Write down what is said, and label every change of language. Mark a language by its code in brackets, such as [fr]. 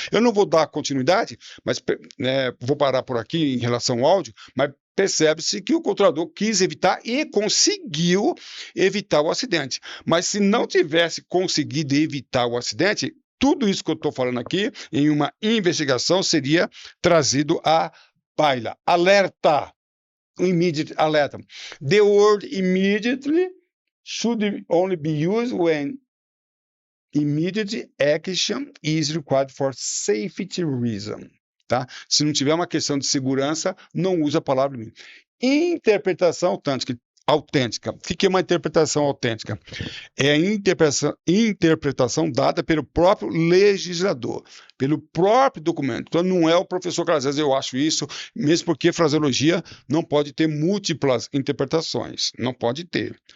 [pt] Eu não vou dar continuidade, mas vou parar por aqui em relação ao áudio, mas percebe-se que o controlador quis evitar e conseguiu evitar o acidente. Mas se não tivesse conseguido evitar o acidente, tudo isso que eu estou falando aqui, em uma investigação, seria trazido à baila. Alerta! Immediate alerta. [en] The word immediately should only be used when immediate action is required for safety reason. [pt] Tá? Se não tiver uma questão de segurança, não usa a palavra immediate. Interpretação, tanto que autêntica. O que é uma interpretação autêntica? É a interpretação dada pelo próprio legislador, pelo próprio documento. Então, não é o professor que às vezes eu acho isso, mesmo porque fraseologia não pode ter múltiplas interpretações, não pode ter.